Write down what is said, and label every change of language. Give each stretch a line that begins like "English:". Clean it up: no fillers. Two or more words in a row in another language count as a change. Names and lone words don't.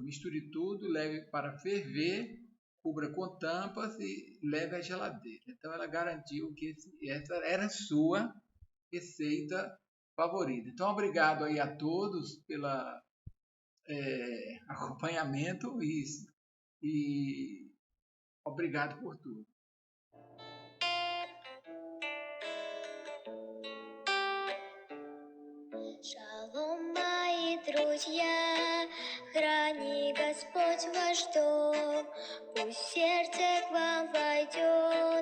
Portuguese: Misture tudo, leve para ferver, cubra com tampas e leve à geladeira. Então ela garantiu que essa era a sua receita favorita. Então obrigado aí a todos pelo acompanhamento e obrigado por tudo.
Russian: Шалом, мои друзья, храни Господь ваш дом, пусть сердце к вам войдет.